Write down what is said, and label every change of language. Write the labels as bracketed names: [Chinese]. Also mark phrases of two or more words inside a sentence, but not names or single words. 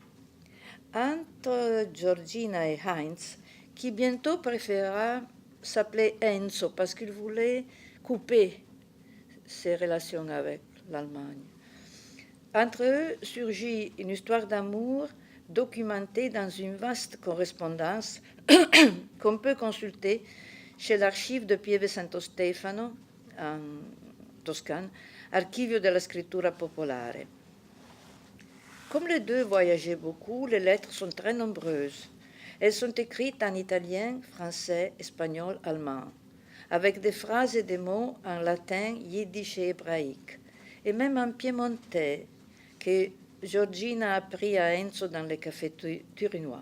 [French] Entre Georgina et Heinz, qui bientôt préféra s'appeler Enzo parce qu'il voulait couper ses relations avec l'Allemagne. Entre eux surgit une histoire d'amour documentée dans une vaste correspondance qu'on peut consulter chez l'archive de Pieve Santo Stefano, en Toscane, Archivio della Scrittura Popolare. Comme les deux voyageaient beaucoup, les lettres sont très nombreuses. Elles sont écrites en italien, français, espagnol, allemand, avec des phrases et des mots en latin, yiddish et hébraïque, et même en piémontais, que Georgina a appris à Enzo dans les cafés turinois.